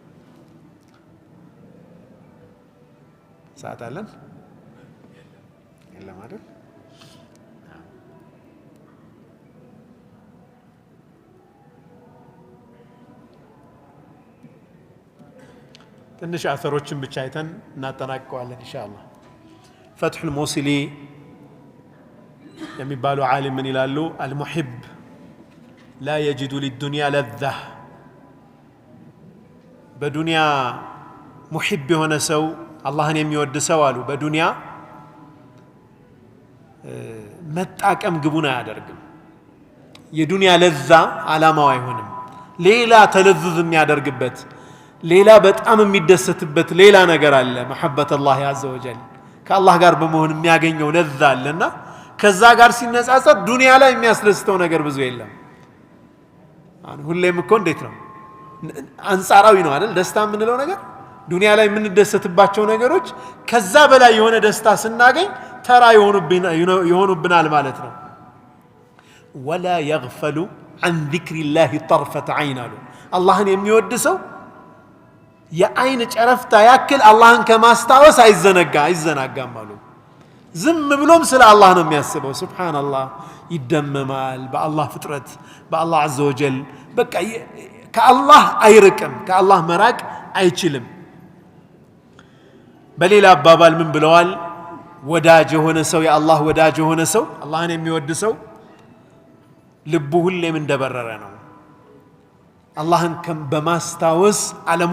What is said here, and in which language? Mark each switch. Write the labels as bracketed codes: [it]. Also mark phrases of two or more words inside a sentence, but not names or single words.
[am] ሰዓት አለን የለም አይደል ትንሽ አثሮችን ብቻ አይተን እናጠናቀዋለን ኢንሻአላህ فتح الموصلي የሚባሉ ዓሊም ምን ይላሉ [ar] المحب لا يجد للدنيا لذة [am] በዱንያ ሙሂብ የሆነ ሰው አላህን የሚወድ ሰው አሉ በዱንያ መጣቀም ግቡን አያደርግም የዱንያ ለዛ ዓላማው አይሆንም ሌላ ተለዝዝ የሚያደርግበት ሌላ በጣም የሚደሰትበት ሌላ ነገር አለ [ar] محبة الله عز وجل [am] ከአላህ ጋር በመሆን የሚያገኘው ለዛ አለና ከዛ ጋር ሲነጻጸር ዱንያ ላይ የሚያስደስተው ነገር ብዙ የለም ሁሌም እኮ እንዴት ነው አንጻራዊ ነው አይደል ደስታ የምንለው ነገር ዱንያ ላይ የምንደሰትባቸው ነገሮች ከዛ በላይ የሆነ ደስታ ስናገኝ ተራ ይሆኑብናል ማለት ነው [ar] ولا يغفل عن ذكر الله طرفة عين [am] አሉ አላህን የሚወድ ሰው የአይን ጨረፍታ ያክል አላህን ከማስታወስ አይዘናጋም አሉ ዝም ብሎም ስለ አላህ ነው የሚያስበው ሱብሃንአላህ ይደመማል በአላህ ፍጥረት በአላህ [ar] عز وجل [am] በቃ ከአላህ አይርቅም ከአላህ መራቅ አይችልም በሌላ አባባል ምን ብለዋል ወዳጅ የሆነ ሰው የአላህ ወዳጅ የሆነ ሰው አላህን የሚወድ ሰው ልቡ ሁሌም እንደበረረ ነው አላህን በማስታወስ ዓለም